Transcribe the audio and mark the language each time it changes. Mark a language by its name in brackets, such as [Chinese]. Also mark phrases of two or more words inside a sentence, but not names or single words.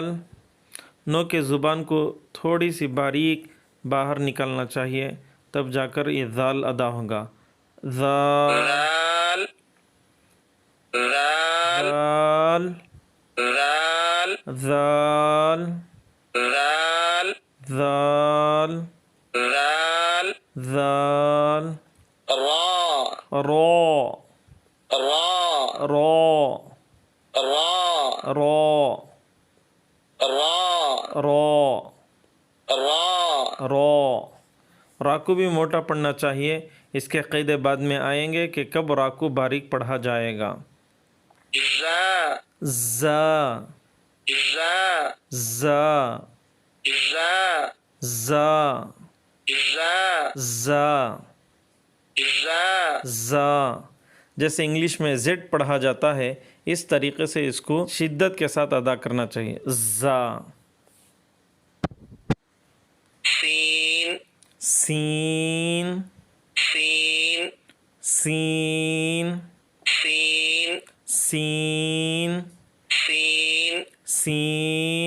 [Urdu] نو کے زبان کو تھوڑی سی باریک باہر نکالنا چاہیے، تب جا کر یہ ذال ادا ہوگا. [Arabic] ذال ذال ذال ذال ذال ذال ذال ذال ذال ذال. را رو را رو را رو را رو را رو. [Urdu] را کو بھی موٹا پڑھنا چاہیے. اس کے قاعدے بعد میں آئیں گے کہ کب را کو باریک پڑھا جائے گا. [Arabic] زا زا زا زا زا زا زا زا زا زا. [Urdu] جیسے انگلش میں زیڈ پڑھا جاتا ہے، اس طریقے سے اس کو شدت کے ساتھ ادا کرنا چاہیے. [Arabic] زا. سین سین سین سین سین سین سین سین